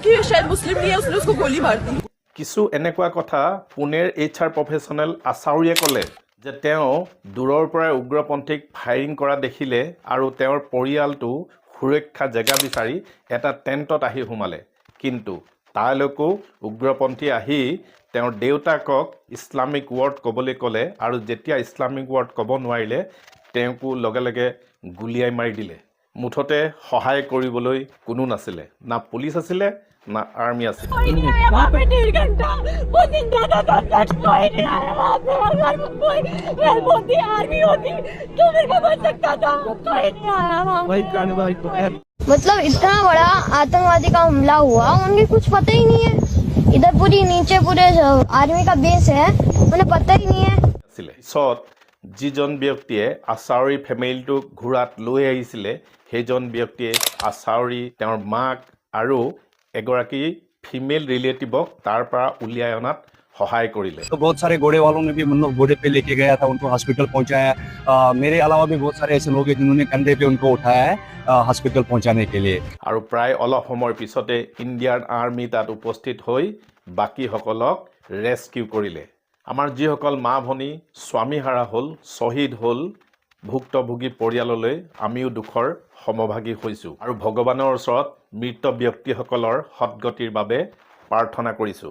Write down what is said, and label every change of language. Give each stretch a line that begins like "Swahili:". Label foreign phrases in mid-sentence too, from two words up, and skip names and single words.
Assamese: কিছু এনেকুৱা কথা পুনেৰ
English: HR professional
Assamese: আচাউৰীয়ে ক'লে যে তেওঁ দূৰৰ পৰাই উগ্ৰপন্থীক ফায়াৰিং কৰা দেখিলে আৰু তেওঁৰ পৰিয়ালটো সুৰক্ষা জেগা বিচাৰি এটা টেণ্টত আহি সোমালে, কিন্তু তালৈকো উগ্ৰপন্থী আহি তেওঁৰ দেউতাকক
English: Islamic word
Assamese: ক'বলৈ ক'লে আৰু যেতিয়া
English: Islamic word
Assamese: ক'ব নোৱাৰিলে তেওঁকো লগে লগে গুলিয়াই মাৰি দিলে। মুঠতে সহায় কৰিবলৈ কোনো নাছিলে, না পুলিচ আছিলে না আৰ্মি আছিলে।
Hindi: मतलब इतना बड़ा आतंकवादी का हमला हुआ, उन्हें कुछ पता ही नहीं है। इधर पूरी नीचे पूरे आर्मी का बेस है, उन्हें पता ही नहीं है।
Assamese: পিছত যিজন ব্যক্তিয়ে আচাউৰী ফেমিলিটোক ঘোঁৰাত লৈ আহিছিলে সেইজন ব্যক্তিয়ে আচাউৰী তেওঁৰ মাক আৰু এগৰাকী
English: female relativeক
Assamese: তাৰ পৰা উলিয়াই অনাত সহায় কৰিলে।
Hindi: तो बहुत सारे घोड़े वालों ने भी मतलब घोड़े पे लेके गया था, उनको हॉस्पिटल पहुंचाया। मेरे अलावा भी बहुत सारे ऐसे लोग हैं जिन्होंने कंधे पे उनको उठाया है हॉस्पिटल पहुंचाने के लिए।
Assamese: আৰু প্ৰায় অলপ সময়ৰ পিছতে ইণ্ডিয়ান আৰ্মি তাত উপস্থিত হৈ বাকীসকলক ৰেস্কিউ কৰিলে। আমাৰ যিসকল মা ভনী স্বামীহাৰা হ'ল, শ্বহীদ হ'ল, ভুক্তভোগী পৰিয়াললৈ আমিও দুখৰ সমভাগী হৈছোঁ আৰু ভগৱানৰ ওচৰত মৃত ব্যক্তিসকলৰ সদ্গতিৰ বাবে প্ৰাৰ্থনা কৰিছোঁ।